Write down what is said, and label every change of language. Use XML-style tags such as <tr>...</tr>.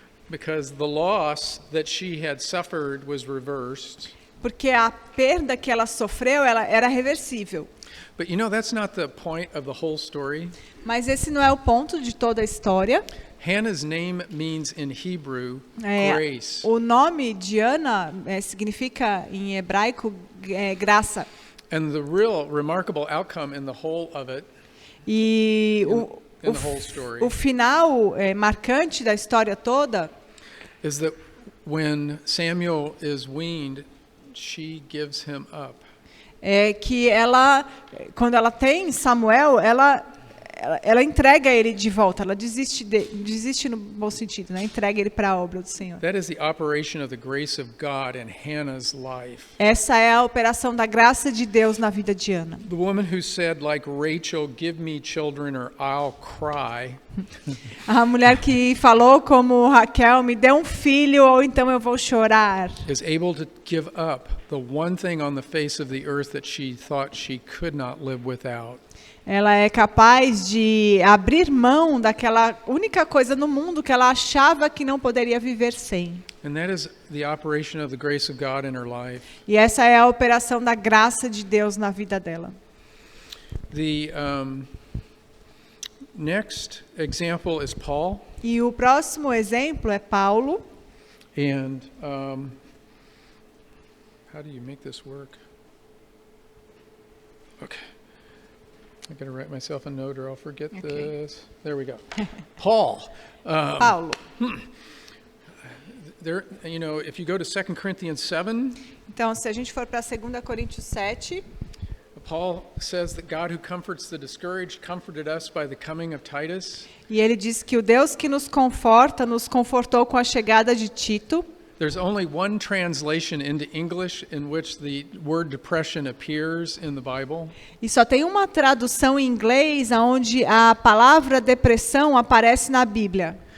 <en>Because the loss that she had suffered was reversed.</en> <pt>Porque a perda que ela sofreu, ela era reversível.</pt> <en>But you know, that's not the point of the whole story.</en> <pt>Mas esse não é o ponto de toda a história.</pt> <en>Hannah's name means in Hebrew grace.</en> <pt>O nome de Ana significa em hebraico graça.</pt> <en>And the real remarkable outcome in the whole of it,</en> <pt>E</pt> <en>in the whole story,</en> <pt>o final marcante da história toda</pt> <en>is that when Samuel is weaned, she gives him up.</en> <pt>é que ela, quando ela tem Samuel, ela entrega ele de volta, ela desiste no bom sentido, né? Entrega ele para a obra do Senhor.</pt> <en>That is the operation of the grace of God in Hannah's life.</en> <pt>Essa é a operação da graça de Deus na vida de Ana.</pt> <en>The woman who said, like Rachel, give me children or I'll cry.</en> <pt>A mulher que falou como Raquel, me dê um filho ou então eu vou chorar.</pt> <en>Is able to give up the one thing on the face of the earth that she thought she could not live without.</en> <pt>Ela é capaz de abrir mão daquela única coisa no mundo que ela achava que não poderia viver sem.</pt> <en>And that is the operation of the grace of God in her life.</en> <pt>E essa é a operação da graça de Deus na vida dela.</pt> <en>The next example is Paul.</en> <pt>E o próximo exemplo é Paulo.</pt> <en>And how do you make this work? Okay. I got to write myself a note or I'll forget this. There we go. Paul.</en> <pt>Paulo.</pt> <en>There, you know, if you go to 2 Corinthians 7,</en> <pt>Então, se a gente for para 2 Coríntios 7,</pt> <en>Paul says that God who comforts the discouraged comforted us by the coming of Titus.</en> <pt>e ele diz que o Deus que nos conforta, nos confortou com a chegada de Tito.</pt> <en>There's only one translation into English in which the word depression appears in the Bible.</en> <pt>E só tem uma tradução em inglês onde a palavra depressão aparece na Bíblia.</pt>